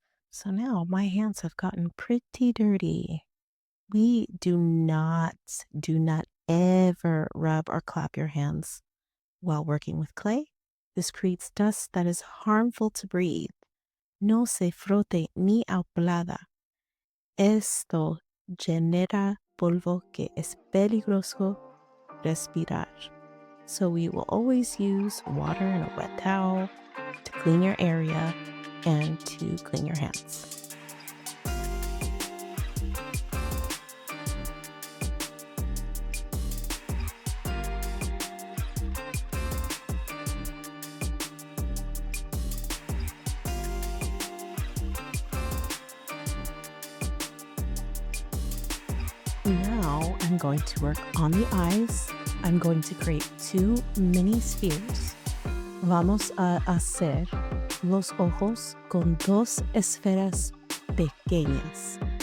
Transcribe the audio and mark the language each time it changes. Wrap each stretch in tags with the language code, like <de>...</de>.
<en>So now my hands have gotten pretty dirty. We do not ever rub or clap your hands while working with clay. This creates dust that is harmful to breathe.</en> <es>No se frote ni aplada. Esto genera polvo que es peligroso respirar.</es> <en>So we will always use water and a wet towel to clean your area and to clean your hands. Now I'm going to work on the eyes. I'm going to create 2 mini spheres.</en> <es>Vamos a hacer los ojos con 2 esferas pequeñas.</es>